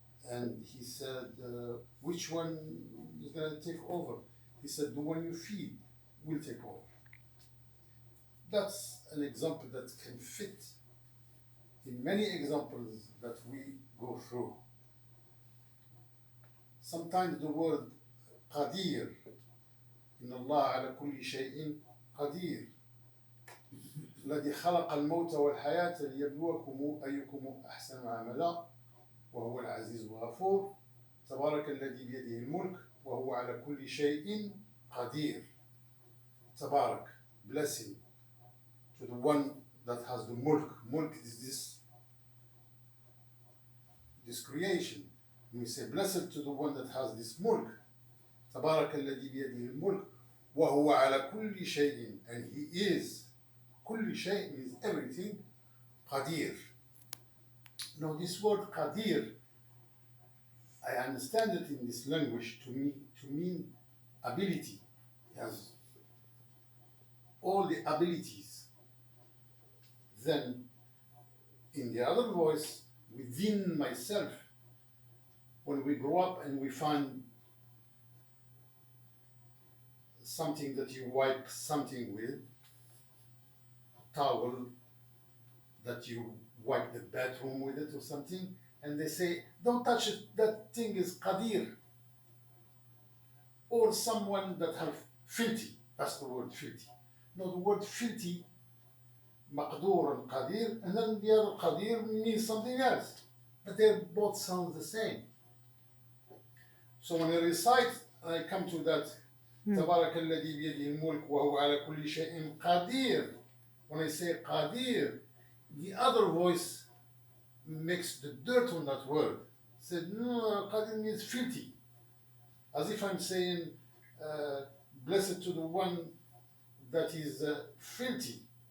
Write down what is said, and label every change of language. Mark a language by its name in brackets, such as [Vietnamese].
[English] And he said, which one is going to take over? He said, the one you feed will take over. That's an example that can fit in many examples that we go through. Sometimes the word qadir, [Arabic] إن الله على كل شيء قدير الذي خلق الموت والحياة ليبلوكم أيكم أحسن عملا وهو العزيز الغفور تبارك الذي بيده الملك وهو على كل شيء قدير. [English] تبارك, blessing to the one that has the mulk. Mulk is this creation. We say blessed to the one that has this mulk. [Arabic] تبارك الذي بيده الملك وهو على كل شيء, [English] and he is [Arabic] كل شيء [English] means everything, [Arabic] قدير. [English] Now this word qadir, I understand it in this language to mean ability. He has all the abilities. Then in the other voice, within myself, when we grow up and we find something that you wipe something with, towel that you wipe the bathroom with it or something, and they say, don't touch it, that thing is qadir. Or someone that have filthy, that's the word filthy. No, the word filthy, maqdur and qadir, and then the other qadir means something else. But they both sound the same. So when I recite, I come to that, [Arabic] تبارك الذي بيده الملك وهو على كل شيء قدير. [English] When I say qadir, the other voice makes the dirt on that word. Said, no, qadir means filthy. As if I'm saying, blessed to the one that is filthy.